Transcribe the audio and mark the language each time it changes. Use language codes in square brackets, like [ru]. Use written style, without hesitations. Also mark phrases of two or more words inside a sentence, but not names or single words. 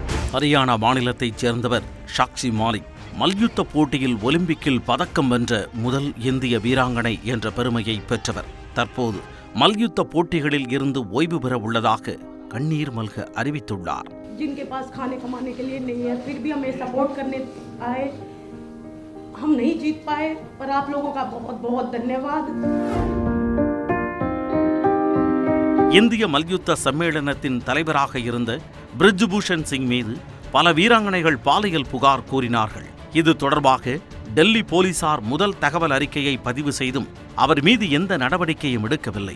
[ta] ஹரியானா மாநிலத்தைச் சேர்ந்தவர் சாக்ஷி மாலிக். மல்யுத்த போட்டியில் ஒலிம்பிக்கில் பதக்கம் வென்ற முதல் இந்திய வீராங்கனை என்ற பெருமையை பெற்றவர். தற்போது மல்யுத்த போட்டிகளில் இருந்து ஓய்வு பெற உள்ளதாக கண்ணீர் மல்க அறிவித்துள்ளார். [hi] जिनके पास खाने कमाने के लिए नहीं है, फिर भी हमें सपोर्ट करने आए. हम नहीं जीत पाए, पर आप लोगों का बहुत बहुत धन्यवाद. [ta] இந்திய மல்யுத்த சம்மேளனத்தின் தலைவராக இருந்த பிரிஜ்பூஷன் சிங் மீது பல வீராங்கனைகள் பாலியல் புகார் கூறினார்கள். இது தொடர்பாக டெல்லி போலீசார் முதல் தகவல் அறிக்கையை பதிவு செய்தும் அவர் மீது எந்த நடவடிக்கையும் எடுக்கவில்லை.